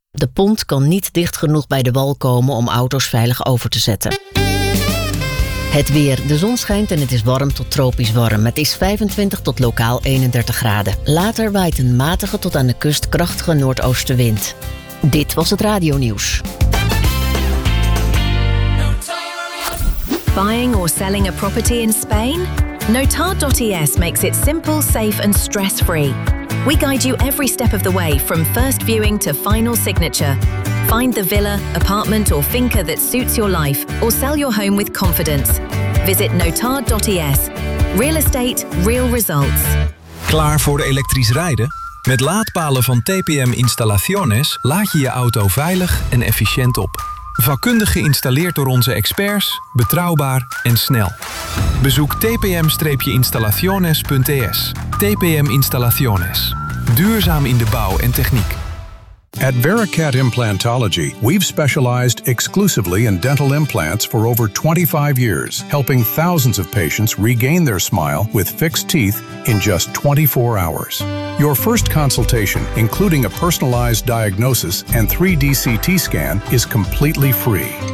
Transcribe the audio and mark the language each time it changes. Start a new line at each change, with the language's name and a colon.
Dutch: De pont kan niet dicht genoeg bij de wal komen om auto's veilig over te zetten. Het weer. De zon schijnt en het is warm tot tropisch warm. Het is 25 tot lokaal 31 graden. Later waait een matige tot aan de kust krachtige noordoostenwind. Dit was het Radio Nieuws.
English: Buying or selling a property in Spain? Notar.es makes it simple, safe and stress-free. We guide you every step of the way from first viewing to final signature. Find the villa, apartment or finca that suits your life or sell your home with confidence. Visit notar.es. Real estate, real results.
Dutch: Klaar voor elektrisch rijden? Met laadpalen van TPM Installaciones laad je je auto veilig en efficiënt op. Vakkundig geïnstalleerd door onze experts, betrouwbaar en snel. Bezoek tpm-installaciones.es. TPM Installaciones. Duurzaam in de bouw en techniek.
English: At Vericat Implantology, we've specialized exclusively in dental implants for over 25 years, helping thousands of patients regain their smile with fixed teeth in just 24 hours. Your first consultation, including a personalized diagnosis and 3D CT scan, is completely free.